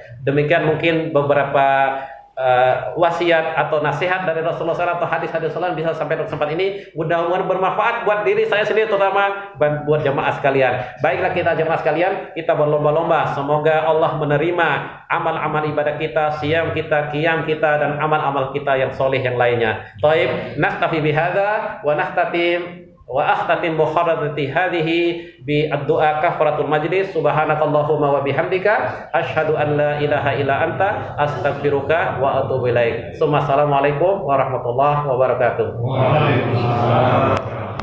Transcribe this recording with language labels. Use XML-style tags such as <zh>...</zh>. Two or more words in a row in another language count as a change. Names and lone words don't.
<id>Demikian mungkin beberapa wasiat atau nasihat dari Rasulullah SAW atau hadis-hadis SAW bisa sampai ke tempat ini. Mudah-mudahan bermanfaat buat diri saya sendiri, terutama buat jemaah sekalian. Baiklah kita jemaah sekalian, kita berlomba-lomba. Semoga Allah menerima amal-amal ibadah kita, siyam kita, qiyam kita, dan amal-amal kita yang soleh yang lainnya.</id> <ar>Taib, نكتفي بهذا ونختتم وأختتم بخاتمة هذه بالدعاء كفارة المجلس. سبحانك اللهم وبحمدك أشهد أن لا إله إلا أنت أستغفرك وأتوب إليك. السلام عليكم ورحمة الله وبركاته. Waalaikumsalam.</ar>